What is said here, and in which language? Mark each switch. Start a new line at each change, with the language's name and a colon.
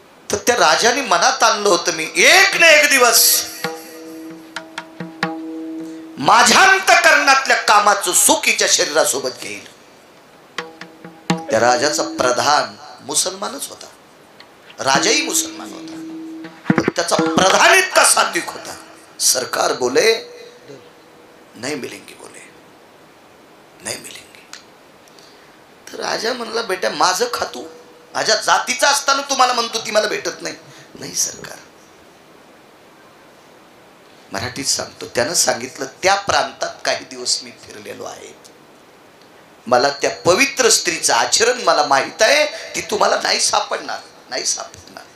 Marathi: तर त्या राजाने मनात आणलं होतं, मी एक ना एक दिवस माझ्या अंतःकरणातल्या कामाचं सुख हिच्या शरीरासोबत घेईल. त्या राजाचा प्रधान मुसलमानच होता, राजाही मुसलमान होता, पण त्याचा प्रधान इतका सात्विक होता.
Hindi: सरकार बोले नहीं मिलेंगे, बोले नहीं मिलेंगे.
Marathi: तर राजा म्हणला, बेटा माझं खातू, माझ्या जातीचा असताना तुम्हाला म्हणतो ती मला भेटत नाही. नाही सरकार, मराठीत सांगतो. त्यानं सांगितलं, त्या प्रांतात काही दिवस मी फिरलेलो आहे, मला त्या पवित्र स्त्रीचं आचरण मला माहित आहे, ती तुम्हाला नाही सापडणार, नाही सापडणार.